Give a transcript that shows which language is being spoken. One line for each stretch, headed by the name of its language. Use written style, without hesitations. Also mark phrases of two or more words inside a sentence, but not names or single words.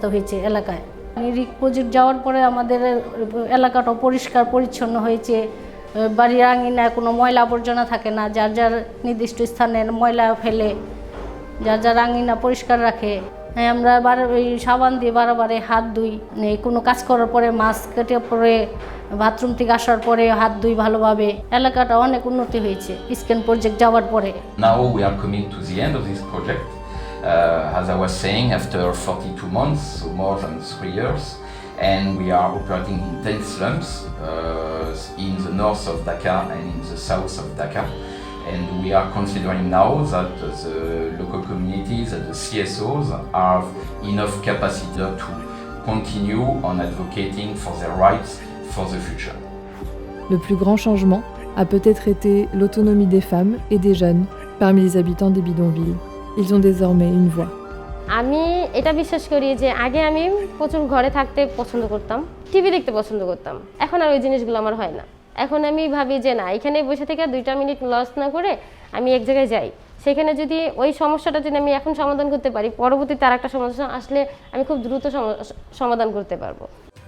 Bangla: হয়েছে এলাকায় রিক প্রজেক্ট যাওয়ার পরে আমাদের এলাকাটা পরিষ্কার পরিচ্ছন্ন হয়েছে বাড়ির আঙিনায় কোনো ময়লা আবর্জনা থাকে না যার যার নির্দিষ্ট স্থানে ময়লা ফেলে যার যার আঙিনা পরিষ্কার রাখে হ্যাঁ আমরা ওই সাবান দিয়ে বারবার হাত ধুই কোনো কাজ করার পরে মাস্ক কেটে পরে বাথরুম থেকে আসার পরে হাত ধুই ভালোভাবে এলাকাটা অনেক উন্নতি হয়েছে স্ক্যান প্রজেক্ট যাওয়ার পরে
English: Now we are coming to the end of this project. As I was saying, after 42 months, so more than 3 years, and we are operating in 10 slums in the north of Dakar and in the south of Dakar. And we are considering now that the local communities and the CSOs have enough capacity to continue on advocating for their rights for the future.
French: Le plus grand changement a peut-être été l'autonomie des femmes et des jeunes parmi les habitants des bidonvilles. Ils ont désormais une voix.
Bangla: আমি এটা বিশ্বাস করি যে আগে আমি প্রচুর ঘরে থাকতে পছন্দ করতাম, টিভি দেখতে পছন্দ করতাম, এখন আর ওই জিনিসগুলো আমার হয় না। এখন আমি ভাবি যে না, এখানে বসে থেকে 2টা মিনিট লস না করে আমি এক জায়গায় যাই, সেখানে যদি ওই সমস্যাটা যদি আমি এখন সমাধান করতে পারি, পরবর্তীতে আর একটা সমস্যা আসলে আমি খুব দ্রুত সমাধান করতে পারবো।